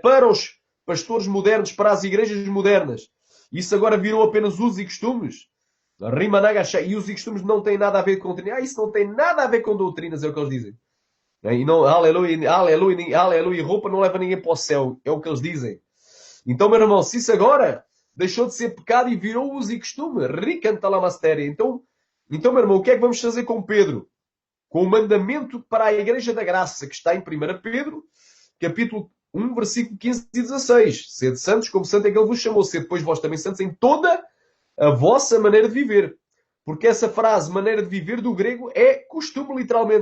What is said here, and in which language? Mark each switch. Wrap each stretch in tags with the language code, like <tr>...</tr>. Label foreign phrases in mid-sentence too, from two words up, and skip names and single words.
<pt>Para os pastores modernos, para as igrejas modernas, isso agora virou apenas usos e costumes. E os e costumes não têm nada a ver com doutrina. Isso não tem nada a ver com doutrinas, é o que eles dizem. E não, aleluia, aleluia, aleluia, roupa não leva ninguém para o céu, é o que eles dizem. Então, meu irmão, se isso agora deixou de ser pecado e virou uso e costume, ricanta la mastéria. Então, meu irmão, o que é que vamos fazer com Pedro? Com o mandamento para a Igreja da Graça, que está em 1 Pedro, capítulo 1, versículo 15 e 16. Sede santos, como santo é que ele vos chamou. Sede, depois, vós também santos em toda a vossa maneira de viver. Porque essa frase, maneira de viver, do grego, é costume, literalmente.</pt>